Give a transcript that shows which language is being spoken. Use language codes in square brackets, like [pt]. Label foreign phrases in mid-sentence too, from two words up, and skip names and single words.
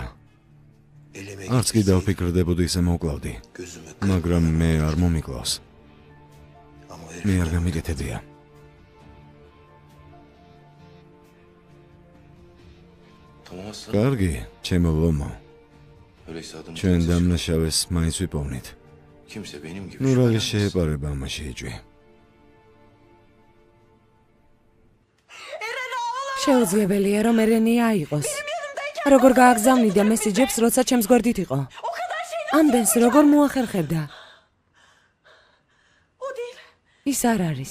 [ka] არც კი დავფიქრდებოდი ისე მოვკლავდი. მაგრამ მე არ მომიკლავს. მე არ გამიკეთებია. [tr] Tanımazsan [ka] კარგი, ჩემო ლომო. [tr] öyleyse adını [ka] ჩვენ [tr] kimse, [ka] დამნაშავეს მაინც ვიპოვნით. [tr] kimse benim gibi [ka] ნუ რა [tr] şüphelenmez. [ka] შეეპარება ამაში ეჭვი. შეუძლებელია რომ ერენია იყოს. როგორ გააგზავნიდა მესიჯებს, როცა ჩემს გვერდით იყო? ამდენს როგორ მოახერხებდა? ის არ არის.